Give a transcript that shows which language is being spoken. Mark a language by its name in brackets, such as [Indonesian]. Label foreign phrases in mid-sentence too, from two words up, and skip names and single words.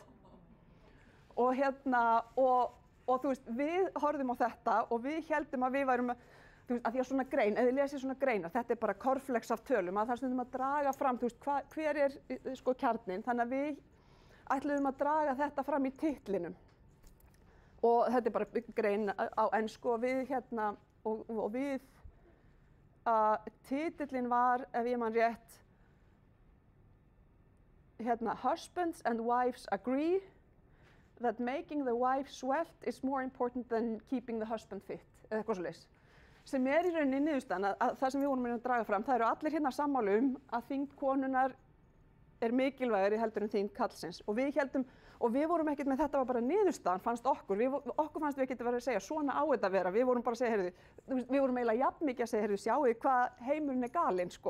[Icelandic] Og og þú veist, við horfðum á þetta og við héldum að við værum, þú veist, að því að svona grein, ef þið lesið svona greinar, þetta er bara korflex af tölum, að það er stundum að draga fram, þú veist, hver er sko kjarninn, þannig að við ætluðum að draga þetta fram í titlinum. Og þetta er bara grein á ensku og við og við, titillinn var, ef ég man rétt, [English] Husbands and wives agree that making the wife svelte is more important than keeping the husband fit, [Icelandic] eða eitthvað svoleiðis. Sem er í rauninni niðurstaðan að það sem við vorum að draga fram, það eru allir hérna sammála að þyngd konunnar er mikilvægari heldur en þyngd karlsins. Og við héldum, og við vorum ekkert með þetta var bara niðurstaðan, fannst okkur. Okkur fannst við ekkert að vera að segja svona á þetta að vera. Við vorum bara að segja, heyrðu, við vorum eiginlega jafn mikið að segja, heyrðu, sjáu hvað heimurinn er galinn, sko.